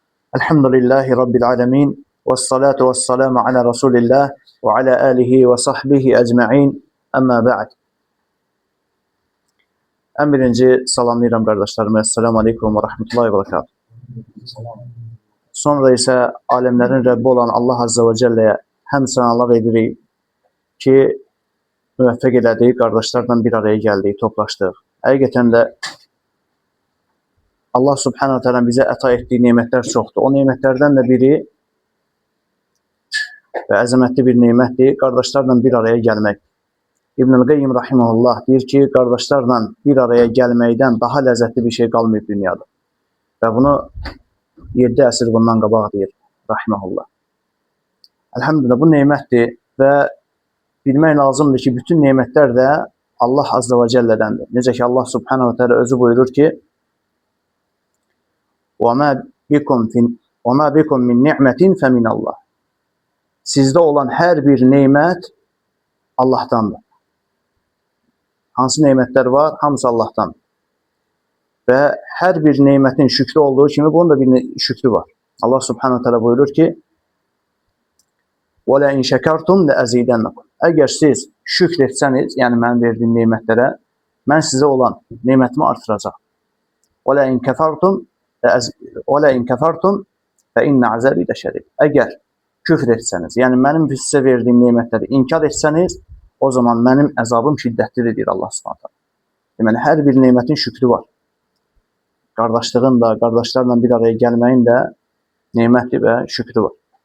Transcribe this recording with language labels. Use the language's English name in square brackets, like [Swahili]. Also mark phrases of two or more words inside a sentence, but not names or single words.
[Arabic] الحمد لله رب العالمين. والصلاة والسلام على رسول الله وعلى آله وصحبه أجمعين. أما بعد. [Azerbaijani] En birinci salamlayıram qardaşlarım. [Arabic] السلام عليكم ورحمة الله وبركاته. [Turkish] Sonra ise alemlerin Rabbi olan [Azerbaijani] Allah [Arabic] عز وجل'ye [Azerbaijani] hem sanalar edirik ki müvəffəq elədik, qardaşlarla bir araya gəldik, toplaşdıq. Həqiqətən də Allah [Arabic] سبحانه وتعالى [Azerbaijani] bize əta etdiyi nemətlər çoxdur. O nemətlərdən də biri və əzəmətli bir nemətdir, qardaşlarla bir araya gəlmək. İbn-i Qayyim rahimehullah deyir ki, qardaşlarla bir araya gəlməkdən daha ləzzətli bir şey qalmayıb dünyada. Və bunu 7 əsr bundan qabaq deyir rahimehullah. Elhamdülillah bu nemətdir və bilmək lazımdır ki, bütün nemətlər də Allah [Arabic] عز وجل'dəndir. [Azerbaijani] Necə ki Allah [Arabic] سبحانه وتعالى [Azerbaijani] özü buyurur ki, [Arabic] وَمَا بِكُمْ مِنْ نِعْمَةٍ فَمِنَ اللّٰهِ. [Azerbaijani] Sizdə olan hər bir nemət Allah'tandır. Hansı nemətlər var? Hamısı Allah'tan. Və hər bir nemətin şükrü olduğu kimi bunun da bir şükrü var. Allah [Arabic] سبحانه وتعالى [Azerbaijani] buyurur ki, [Arabic] وَلَا اِنْ شَكَرْتُمْ لَأَزِيدَنَّكُمْ. [Azerbaijani] Əgər siz şükr etsəniz, yəni mənim verdiyim nemətlərə, mən sizə olan nemətimi artıracaq. [Arabic] وَلَا اِنْ كَفَرْتُمْ فَاِنَّ عَذَابِي لَشَدِيدٌ. [Azerbaijani] Əgər küfr etsəniz, yəni mənim sizə verdiyim nemətləri inkar etsəniz, o zaman mənim əzabım şiddətlidir, deyir Allah Subhanahu. Deməli, hər bir nemətin şükrü var. Qardaşlığın da, qardaşlarla bir araya gəlməyin də nemətli və şükrü var.